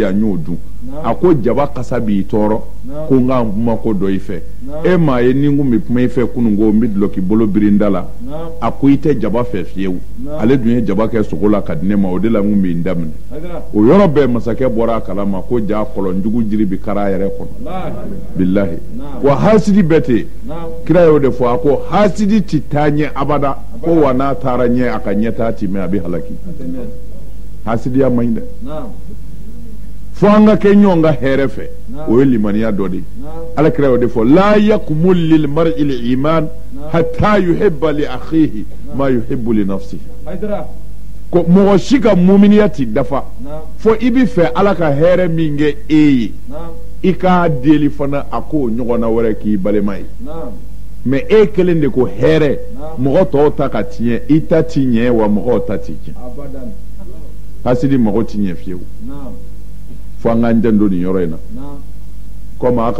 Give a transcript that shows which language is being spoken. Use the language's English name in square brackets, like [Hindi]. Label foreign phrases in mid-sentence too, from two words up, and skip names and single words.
[Bambara] a y'o dun a ko jaba kasa b'i tɔɔrɔ ko n k'an kuma ko dɔ i fɛ e maa ye ni n kun bɛ kuma i fɛ kunungo n bɛ dulɔ k'i bolo biri n da la a ko i tɛ jaba fɛ fiyewu ale dun ye jaba kɛ sogo la ka di ne ma o de la n kun bɛ n daminɛ o yɔrɔ bɛɛ masakɛ bɔra a kalama ko ja kɔlɔnjugu jiri bɛ kari a yɛrɛ kɔnɔ bilahi wa hasidi bɛɛ tɛ kira y'o de fɔ a ko hasidi ti taa ɲɛ abada ko wa n'a taara ɲɛ a ka ɲɛtaa ti mɛn a bɛ halaki hasidiya man ɲi dɛ fo an ka kɛ ɲɔgɔn ka hɛrɛ fɛ o ye limaniya dɔ de ye ala kira y'o de fɔ [Arabic] لا يكمل للمرء ال إيمان حتى يحب لأخيه ما يحب لنفسه [Bambara] ko mɔgɔ si ka muminiya ti dafa fo i bɛ fɛ ala ka hɛrɛ min kɛ e ye i k'a deli fana a k'o ɲɔgɔnna wɛrɛ k'i balima ye mais e kelen de ko hɛrɛ mɔgɔ tɔw ta ka tiɲɛ i ta ti ɲɛ wa mɔgɔw ta ti tiɲɛ hasidi mɔgɔ ti ɲɛ fiyewu fo an k'an janto nin yɔrɔ in na komi a ka